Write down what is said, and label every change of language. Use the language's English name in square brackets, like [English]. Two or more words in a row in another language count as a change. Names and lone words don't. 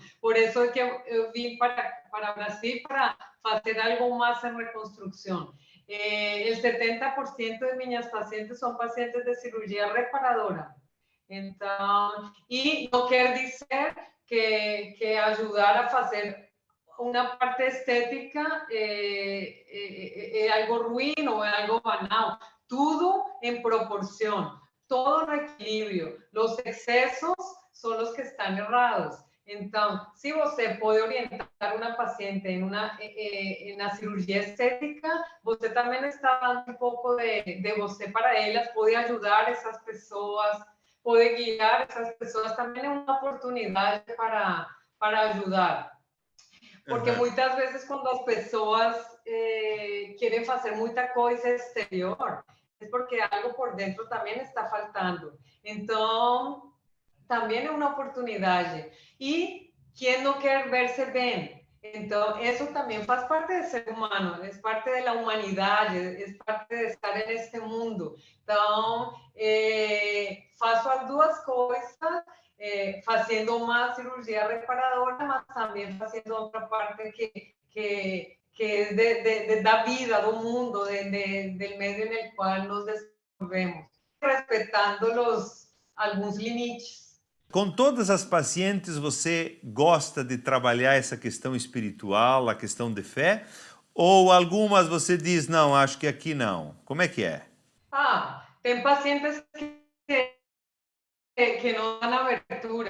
[Portuguese] Por isso é que eu vim para o Brasil para fazer algo mais em reconstrução. O 70% de minhas pacientes são pacientes de cirurgia reparadora. Então, e não quer dizer que ajudar a fazer [Spanish] una parte estética es algo ruin o es algo banal. Todo en proporción, todo en equilibrio. Los excesos son los que están errados. Entonces, si usted puede orientar a una paciente en una cirugía estética, usted también está dando un poco de usted para ellas, puede ayudar a esas personas, puede guiar a esas personas. También es una oportunidad para ayudar. [Portuguese] Porque muitas vezes quando as pessoas querem fazer muita coisa exterior, [Spanish] es porque algo por dentro también está faltando. Entonces, también es una oportunidad. Y ¿quién no quiere verse bien? Entonces, eso también [Portuguese] faz parte [Spanish] de ser humano, es parte de la humanidad, es parte de estar en este mundo. Entonces, [Portuguese] faço as duas coisas, fazendo uma cirurgia reparadora, mas também fazendo outra parte que es da vida, do mundo, [Spanish] del medio en el cual nos desenvolvemos, respetando alguns limites. [Portuguese] Com todas as pacientes, você gosta de trabalhar essa questão espiritual, a questão de fé? Ou algumas você diz, não, acho que aqui não? Como é que é? Tem pacientes que não dão abertura.